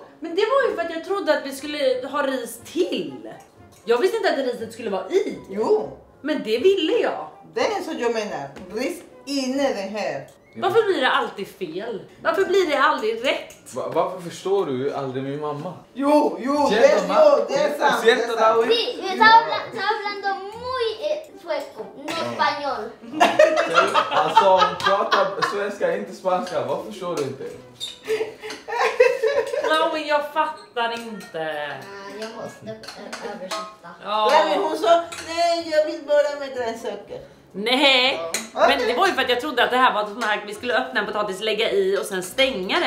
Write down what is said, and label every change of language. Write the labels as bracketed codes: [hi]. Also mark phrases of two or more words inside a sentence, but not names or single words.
[sv] Men det var ju för att jag trodde att vi skulle ha ris till. Jag visste inte att riset skulle vara i. Jo, Men det ville jag. det är så jag menar. Ris inne den här. Varför blir det alltid fel? Varför blir det aldrig rätt? Varför förstår du aldrig min mamma? Jo, det är sant. Det är sant. [es] Sí, me está hablando muy sueco, no español. [sv] Alltså hon pratar svenska, inte spanska. Varför förstår du inte? Lauin, jag fattar inte. Jag måste översätta. Men hon sa, nej jag vill bara med grönsaker. Nej, men det var ju för att jag trodde att det här var sån här, vi skulle öppna en potatis, lägga i och sen stänga den.